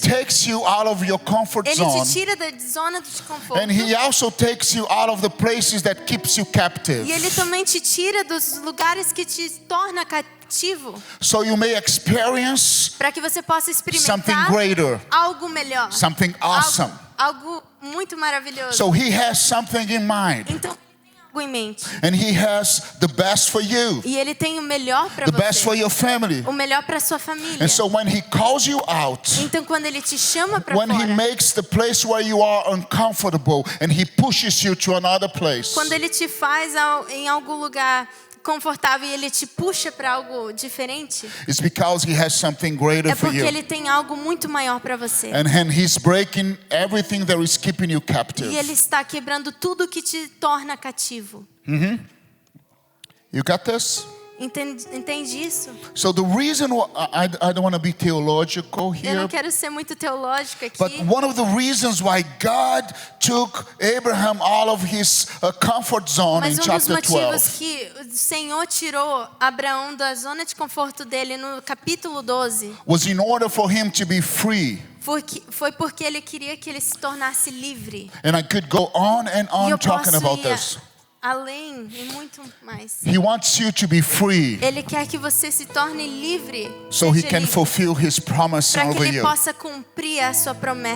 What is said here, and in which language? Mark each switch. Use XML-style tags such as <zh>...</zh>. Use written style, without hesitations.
<en>takes you out of your comfort</en> <pt>Ele</pt> <en>zone,</en> <pt>te tira da zona de conforto.</pt> <en>and He also takes you out of the places that keeps you captive,</en> <pt>E Ele também te tira dos lugares que te torna cativo,</pt> <en>so you may experience</en> <pt>para que você possa</pt> <en>something</en> <pt>experimentar</pt> <en>greater,</en> <pt>algo melhor,</pt> <en>something awesome.</en> <pt>algo muito maravilhoso.</pt> <en>So He has something in mind,</en> <pt>Então, algo em mente.</pt> <en>and He has the best for you,</en> <pt>E Ele tem o melhor para</pt> <en>the best for</en> <pt>você,</pt> <en>your family.</en> <pt>o melhor para sua família.</pt> <en>And so when He calls you out,</en> <pt>Então, quando Ele te chama para</pt> <en>when He</en> <pt>fora,</pt> <en>makes the place where you are uncomfortable and He pushes you to another place,</en> <pt>quando Ele te faz em algum lugar confortável e Ele te puxa para algo diferente,</pt> <en>it's because He has something greater</en> <pt>é</pt> <en>for</en> <pt>porque</pt> <en>you.</en> <pt>Ele tem algo muito maior para você.</pt> <en>And He's breaking everything that is keeping you captive.</en> <pt>E Ele está quebrando tudo que te torna cativo.</pt> <en>You got this?</en> <pt>Entende isso?</pt> <en>So the reason I don't want to be theological</en> <pt>Eu</pt> <en>here,</en> <pt>não quero ser muito teológica</pt> <en>but</en> <pt>aqui,</pt> <en>one of the reasons why God took Abraham out of his comfort zone in</en> <pt>mas dos</pt> <en>chapter</en> <pt>motivos</pt> <en>12</en> <pt>que o Senhor tirou Abraão da zona de conforto dele no capítulo 12</pt> <en>was in order for him to be free.</en> <pt>foi porque ele queria que ele se tornasse livre.</pt> <en>And I could go on and</en> <pt>E eu</pt> <en>on talking</en> <pt>posso</pt> <en>about</en> <pt>ir</pt> <en>this.</en> <pt>além e muito mais.</pt> <en>He wants you to be free</en> <pt>Ele quer que você se torne livre,</pt> <en>so He</en> <pt>seja</pt> <en>can</en> <pt>livre,</pt> <en>fulfill His promise</en> <pt>para que</pt> <en>over</en> <pt>ele</pt> <en>you.</en> <pt>possa cumprir a sua promessa</pt>